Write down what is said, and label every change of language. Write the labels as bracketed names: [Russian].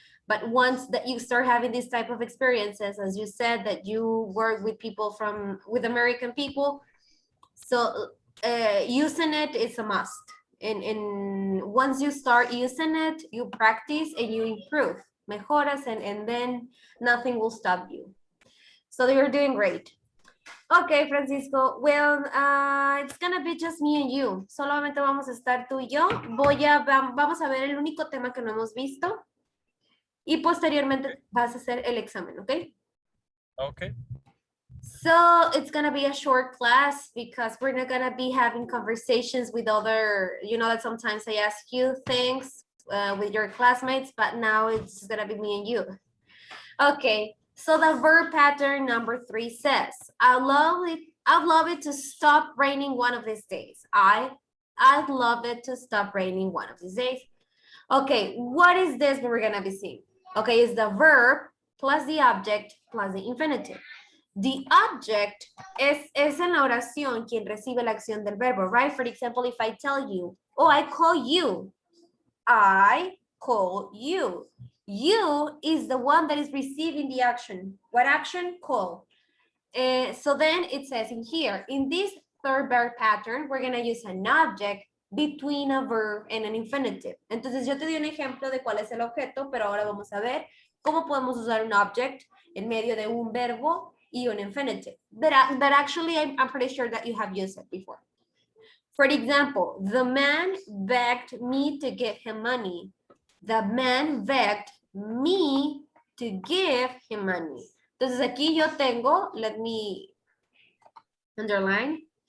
[English] But once that you start having these type of experiences, as you said, that you work with people with American people, so using it is a must. And once you start using it, you practice and you improve, [Spanish] mejoras, [English] and then nothing will stop you. So you're doing great. Okay, Francisco. Well, it's gonna be just me and you. [Spanish] Solamente vamos a estar tú y yo. Vamos a ver el único tema que no hemos visto y posteriormente vas a hacer el examen, ¿ok? [English] Okay. So it's gonna be a short class because we're not gonna be having conversations with other, you know, that sometimes I ask you things with your classmates, but now it's just gonna be me and you. Okay, so the verb pattern number 3 says, I'd love it to stop raining one of these days. I'd love it to stop raining one of these days. Okay, what is this we're gonna be seeing? Okay, it's the verb plus the object plus the infinitive. The object [Spanish] es en la oración quien recibe la acción del verbo, right? [English] For example, if I tell you, oh, I call you. I call you. You is the one that is receiving the action. What action? Call. So then it says in here, in this third verb pattern, we're going to use an object between a verb and an infinitive. [Spanish] Entonces yo te di un ejemplo de cuál es el objeto, pero ahora vamos a ver cómo podemos usar un object en medio de un verbo y un infinitive. [English] But actually, I'm pretty sure that you have used it before. For example, the man begged me to give him money. The man begged me to give him money. [Spanish] Entonces aquí yo tengo, [English] let me underline.